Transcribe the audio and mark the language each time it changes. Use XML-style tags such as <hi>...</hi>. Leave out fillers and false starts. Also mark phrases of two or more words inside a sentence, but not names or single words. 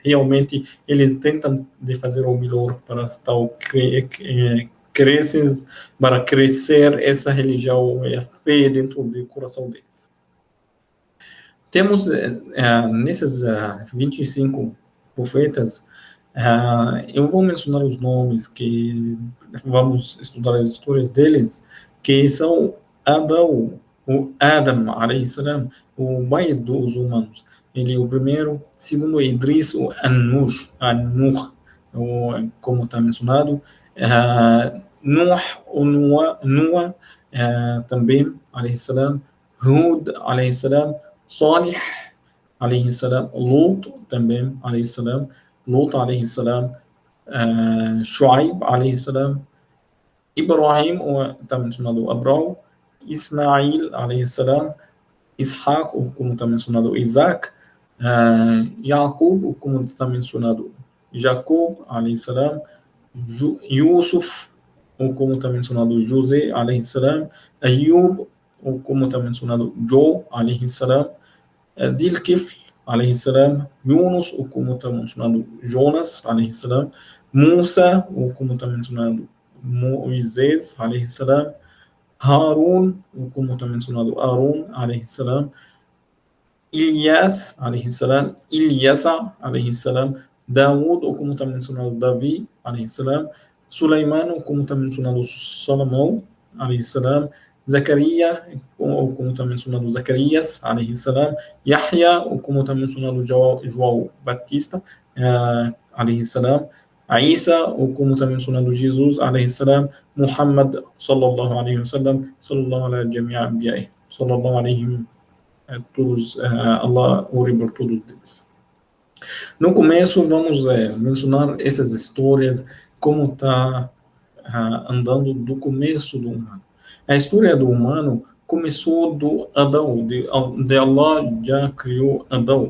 <pt>Realmente eles tentam de fazer o melhor para estar para crescer essa religião e a fé dentro do coração deles. Temos nesses 25 profetas, eu vou mencionar os nomes, que vamos estudar as histórias deles, que são Adão, o Adam,</pt> <ar>عليه السلام,</ar> <pt>o pai dos humanos. Ele é o primeiro. Segundo, Idris, o An-Nur, como está mencionado. Noah, também,</pt> <ar>عليه السلام. هود، عليه السلام. صالح، عليه السلام. لوط، também، عليه السلام. لوط، عليه السلام. شعيب، عليه السلام.</ar> <pt>Ibrahim, está mencionado Abraão.</pt> <ar>إسماعيل، عليه السلام.</ar> <pt>Ishaq, como está mencionado Isaac. Jacob, como está mencionado Jacob,</pt> <ar>عليه السلام.</ar> <pt>Yusuf, como está mencionado José,</pt> <ar>عليه السلام.</ar> <pt>Ayub, como está mencionado Joe,</pt> <ar>عليه السلام. ذو الكفل، عليه السلام. يونس,</ar> <pt>como está mencionado Jonas,</pt> <ar>عليه السلام.</ar> <pt>Musa, como está mencionado Moisés,</pt> <ar>عليه السلام.</ar> <pt>Harun, como está mencionado Arun,</pt> <ar>عليه السلام. إلياس، عليه السلام. اليسع، عليه السلام.</ar> <pt>Daud, como está mencionado Davi,</pt> <ar>عليه السلام.</ar> <pt>Sulaiman, como está mencionado Salomão,</pt> <ar>عليه السلام.</ar> <pt>Zacarias, como está mencionado Zacarias,</pt> <ar>عليه السلام.</ar> <pt>Yahya, como está mencionado João Batista,</pt> <ar>عليه السلام.</ar> <pt>Isa, como está mencionado Jesus,</pt> <ar>عليه السلام. محمد، صلى الله عليه وسلم، صلى الله على جميع الأنبياء، صلى الله عليه</ar> <pt>todos, Allah ore por todos eles. No começo, vamos mencionar essas histórias, como está andando do começo do humano. A história do humano começou do Adão, de Allah já criou Adão.</pt>